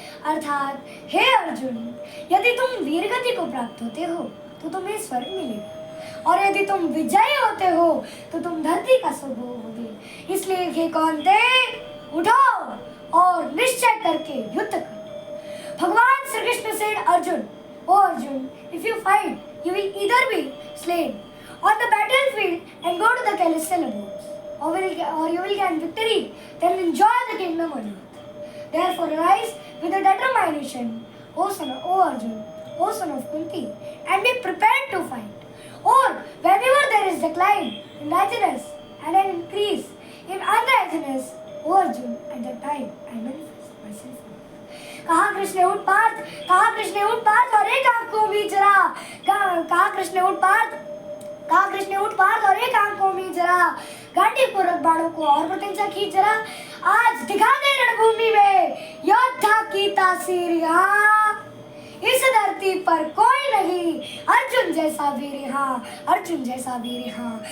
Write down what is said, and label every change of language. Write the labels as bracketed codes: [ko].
[hi] अर्थात हे अर्जुन, यदि तुम वीरगति को प्राप्त होते हो तो तुम्हें स्वर्ग मिलेगा, और यदि तुम विजयी होते हो तो तुम धरती का सुख भोगोगे। इसलिए हे कौन्तेय, उठो और निश्चय करके युद्ध करो। भगवान श्री कृष्ण से अर्जुन, ओ Arjun, [en] if you fight, you will either be slain on the battlefield and go to the celestial abodes, or you will gain victory, then enjoy the kingdom on earth. Therefore arise with a determination, O Arjun, O son of Kunti, and be prepared to fight. Or whenever there is decline in righteousness and an increase in unrighteousness, O Arjun, at that time I manifest myself. [hi] कहा कृष्ण ने उठ पार्थ, कहा कृष्ण ने उठ पार्थ और एक आंख को भी जरा, कहा कृष्ण ने उठ पार्थ, कहा कृष्ण ने उठ पार्थ और एक आंख को भी जरा, गांडी पूर्वक बाणों को और प्रत्यंचा खींच जरा, आज दिखा दे रणभूमि में योद्धा की तासीर यहाँ, इस धरती पर कोई नहीं अर्जुन जैसा वीर यहाँ, अर्जुन जैसा वीर यहाँ।